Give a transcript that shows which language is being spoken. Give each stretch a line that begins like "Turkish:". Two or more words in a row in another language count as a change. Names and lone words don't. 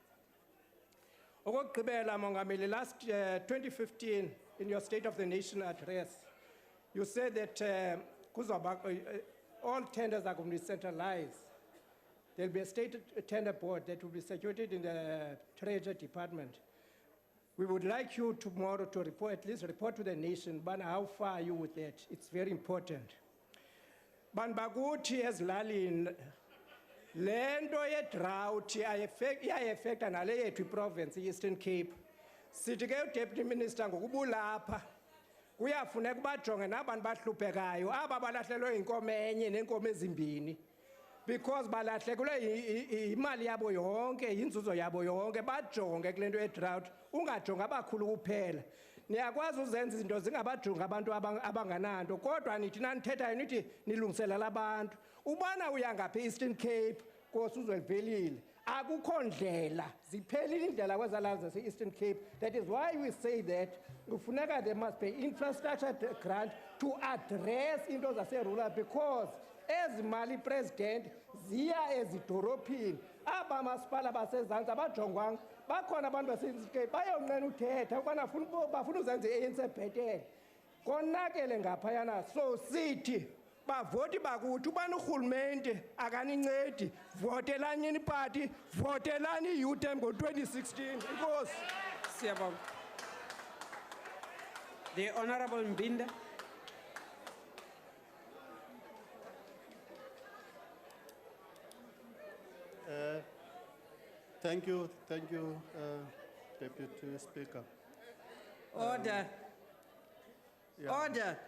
Xhosa: Okokugqibela, Mongameli,
English: last 2015, in your State of the Nation address, you said that all tenders are going to be centralized. There'll be a state tender board that will be situated in the Treasury Department. We would like you tomorrow to report, at least report to the nation, but how far are you with that? It's very important.
Xhosa: Banbaguti as Lalin, lento ye-drought iya-affecta nale yethu province Eastern Cape. Sithi ke Deputy Minister ngokubulapha kuyafuneka bajonge nabantu bahluphekayo aba balahlelwe inkomo enye nenkomo ezimbini. Because balahlekelwe imali yabo yonke, inzuzo yabo yonke, bajonge kule nto ye-drought, ungajonga abakhulu kuphela. Niyakwazi uzenza izinto zingabajonga abantu abangananto, kodwa nithi nanithethayo nithi nilungiselela abantu. Ubana uya ngapha e-Eastern Cape, Nkosi uZwelivelile, akukho ndlela, ziphelile indlela kwezalala zase-Eastern Cape.
English: That is why we say that
Xhosa: kufuneka
English: there must be infrastructure grant to address
Xhosa: into zase-rural, because ezimali president ziya ezidorophini aba masipala basezantsi abajongwanga bakhona abantu baseNtskei bayonqena uthetha ukubana bafuna uzenza i-ANC bhetele konakele ngaphayana. So sithi bavoti bakuthi ubani urhulumente akanincedi, votelani yeni party, votelani UTM ngo-2016. Inkosi. Siyabonga.
English: The Honorable Mbinda. Thank you, Deputy Speaker. Order. Order.